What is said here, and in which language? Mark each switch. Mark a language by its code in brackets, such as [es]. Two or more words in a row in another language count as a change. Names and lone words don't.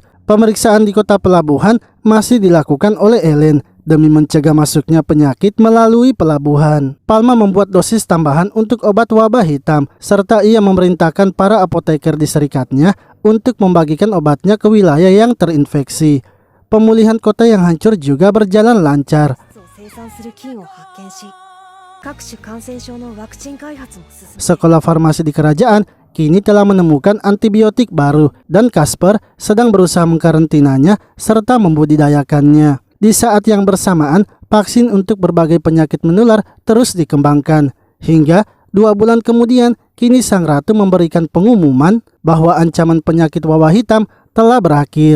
[id] Pemeriksaan di kota pelabuhan masih dilakukan oleh Ellen demi mencegah masuknya penyakit melalui pelabuhan. Palma membuat dosis tambahan untuk obat wabah hitam, serta ia memerintahkan para apoteker di serikatnya untuk membagikan obatnya ke wilayah yang terinfeksi. Pemulihan kota yang hancur juga berjalan lancar. [ja] 生産する菌を発見し、各種感染症のワクチン開発も進め、 [id] Sekolah farmasi di kerajaan kini telah menemukan antibiotik baru dan Casper sedang berusaha mengkarantinanya serta membudidayakannya. Di saat yang bersamaan, vaksin untuk berbagai penyakit menular terus dikembangkan. Hingga 2 bulan kemudian, kini sang ratu memberikan pengumuman bahwa ancaman penyakit wabah hitam telah berakhir.